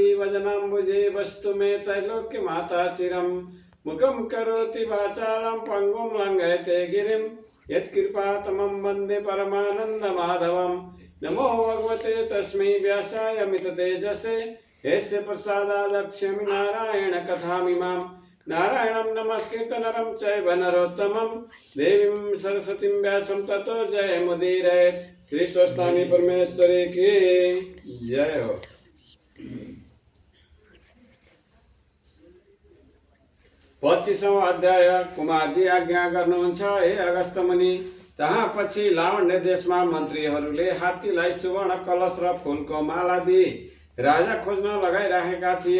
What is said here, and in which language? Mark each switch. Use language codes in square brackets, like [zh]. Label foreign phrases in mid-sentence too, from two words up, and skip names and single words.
[sa] वजनाम्बुजे वस्तु मे त्रैलोक्यमाता चिरं मुखं करोति वाचालं पङ्गुं लङ्घयते गिरिं यत्कृपातमं वन्दे परमानन्दमाधवं नमो भगवते तस्मै व्यासाय मिततेजसे यस्य प्रसादादक्ष्यमि नारायण कथामिमाम् नारायणं नमस्कृत्य नरं चैव नरोत्तमं देवीं सरस्वतीं व्यासं ततो जयमुदीरयेत्। [ne] श्री स्वस्थानी परमेश्वरी की जय हो। 25औं अध्याय कुमारजी आज्ञा गर्नुहुन्छ हे अगस्त मुनि। तहाँपछि लावण्य देशमा मन्त्रीहरूले हात्तीलाई सुवर्ण कलश र फूलको माला दिए राजा खोज्न लगाइराखेका थिए।